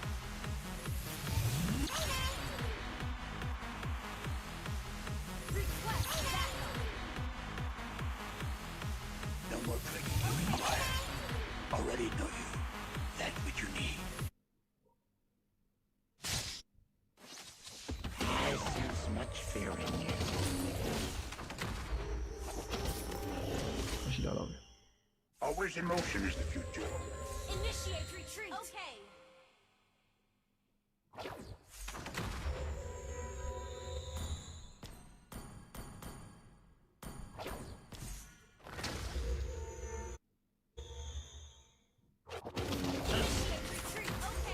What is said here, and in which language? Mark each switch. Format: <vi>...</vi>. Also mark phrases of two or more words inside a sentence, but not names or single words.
<en>Request backup. No more tricking you in fire. Already know you. That's what you need. I sense much fear in you.</en> <my>မရှိတော့တော့</my> <en>Always in motion is the future. Initiate retreat. Okay. Initiate retreat. Okay.</en>